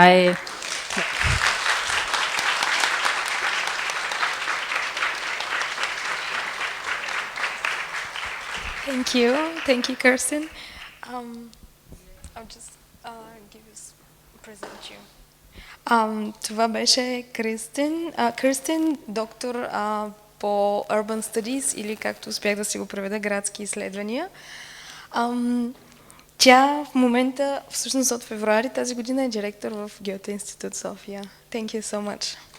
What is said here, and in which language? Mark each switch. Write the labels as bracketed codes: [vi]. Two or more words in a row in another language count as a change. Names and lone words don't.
[en] Thank you, Kirsten. I'll just give you present you. [bg] Това беше Кирстен, доктор по [en] Urban Studies, [bg] или както успях да си го преведа, градски изследвания. Тя в момента, всъщност от февруари тази година, е директор в Гьоте-институт София. [en] Thank you so much.